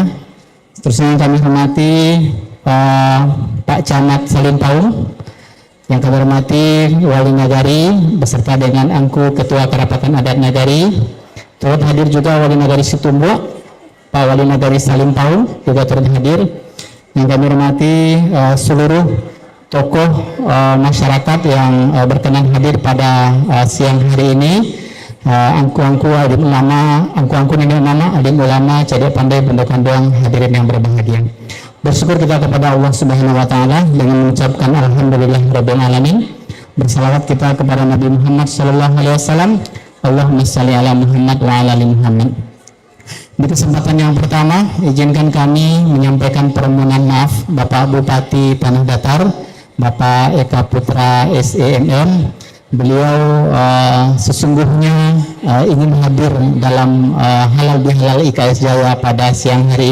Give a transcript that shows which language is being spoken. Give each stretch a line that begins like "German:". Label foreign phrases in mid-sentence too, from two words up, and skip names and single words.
Indonesian: Seterusnya yang kami hormati Pak Camat Salim Paung, yang kami hormati Wali Nagari beserta dengan Angku Ketua Kerapatan Adat Nagari. Turut hadir juga Wali Nagari Situmbua, Pak Wali Nagari Salim Paung juga turut hadir. Yang kami hormati seluruh tokoh masyarakat yang berkenan hadir pada siang hari ini.
Minangkabau: Angku-angku adim ulama, angku-angku nenek ulama, adim ulama, cadet pandai, bendokan doang,
Indonesian: hadirin yang berbahagia. Bersyukur kita kepada Allah
Arabic: سبحانه وتعالى
Indonesian: dengan mengucapkan
Arabic: الحمد لله رب العالمين.
Indonesian: Bersalawat kita kepada Nabi Muhammad
Arabic: صلى الله عليه وسلم. اللهم صل على محمد وعلى آل محمد.
Indonesian: Di kesempatan yang pertama, izinkan kami menyampaikan permohonan maaf Bapak Bupati Tanah Datar, Bapak Eka Putra SEMM. Beliau sesungguhnya ingin hadir dalam halal bihalal IKS Jaya pada siang hari